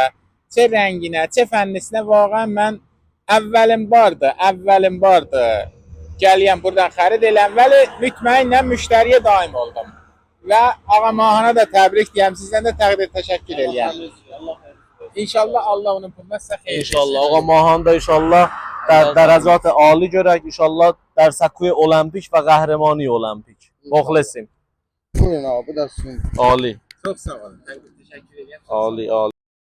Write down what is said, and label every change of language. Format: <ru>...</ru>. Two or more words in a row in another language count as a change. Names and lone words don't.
<az>Çə rənginə, çə fənnisinə vaqən mən əvvəlim vardı. Gəliyəm buradan xərid eləm, vəli mütməinlə müştəriyə daim oldum. Və ağa Mahana da təbrik deyəm, sizdən də təqdir təşəkkür eləyəm. İnşallah Allah onun puluna sizə xeyir. İnşallah آقا ماهان da inşallah</az> <fa>در درجات عالی</fa> <az>görək.</az> <fa>İnşallah در سکوی المپیک و قهرمانی المپیک. مخلصیم.</fa> <az>Buyurun abi, bu da sizin. عالی. Çox sağ olun. Təqdir təşəkkür eləyəm. عالی.</az>